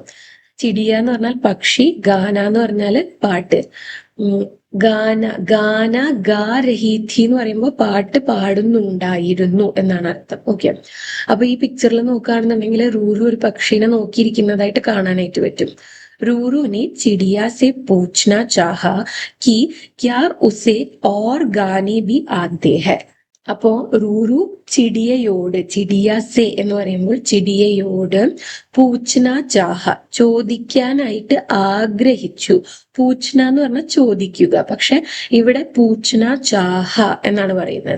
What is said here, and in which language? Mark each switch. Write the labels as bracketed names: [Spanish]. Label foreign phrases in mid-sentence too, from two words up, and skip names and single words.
[Malayalam] ചിടിയ എന്ന് പറഞ്ഞാൽ പക്ഷി, ഗാന എന്ന് പറഞ്ഞാല് പാട്ട്. [Hindi] गाना गा रही थी [Malayalam] എന്ന് പറയുമ്പോൾ പാട്ട് പാടുന്നുണ്ടായിരുന്നു എന്നാണ് അർത്ഥം. ഓക്കെ, അപ്പൊ ഈ പിക്ചറിൽ നോക്കുകയാണെന്നുണ്ടെങ്കിൽ റൂറു ഒരു പക്ഷീനെ നോക്കിയിരിക്കുന്നതായിട്ട് കാണാനായിട്ട് പറ്റും. [Hindi] रूरू ने चिड़िया से पूछना चाहा कि क्या उसे और गाने भी आते हैं. [Malayalam] അപ്പോ റൂറു ചിടിയയോട്, ചിടിയാസെ എന്ന് പറയുമ്പോൾ ചിടിയയോട്, [Hindi] पूछना चाहा [Malayalam] ചോദിക്കാനായിട്ട് ആഗ്രഹിച്ചു. പൂച്ഛന എന്ന് പറഞ്ഞാൽ ചോദിക്കുക, പക്ഷെ ഇവിടെ [Hindi] पूछना चाहा [Malayalam] എന്നാണ് പറയുന്നത്.